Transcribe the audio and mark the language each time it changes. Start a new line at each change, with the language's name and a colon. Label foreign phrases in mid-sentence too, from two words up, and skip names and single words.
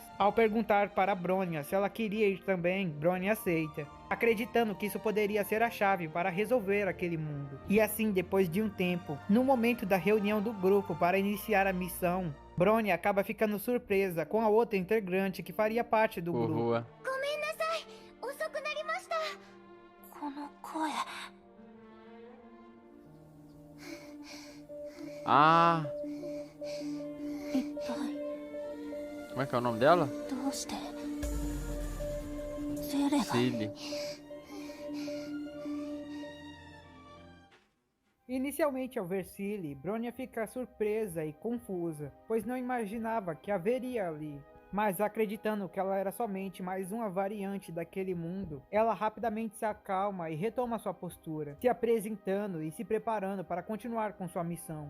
Portuguese: Ao perguntar para Bronya se ela queria ir também, Bronya aceita, acreditando que isso poderia ser a chave para resolver aquele mundo. E assim, depois de um tempo, no momento da reunião do grupo para iniciar a missão, Bronya acaba ficando surpresa com a outra integrante que faria parte do grupo.
Japanese: ごめんなさい、遅くなりました。この声。
Portuguese: Ah,
Japanese: 一体
Portuguese: como é que é o nome dela?
Japanese: どうしてゼレが。
Portuguese: Cilly. Inicialmente, ao ver Cilly, Bronya fica surpresa e confusa, pois não imaginava que haveria ali. Mas acreditando que ela era somente mais uma variante daquele mundo, ela rapidamente se acalma e retoma sua postura, se apresentando e se preparando para continuar com sua missão.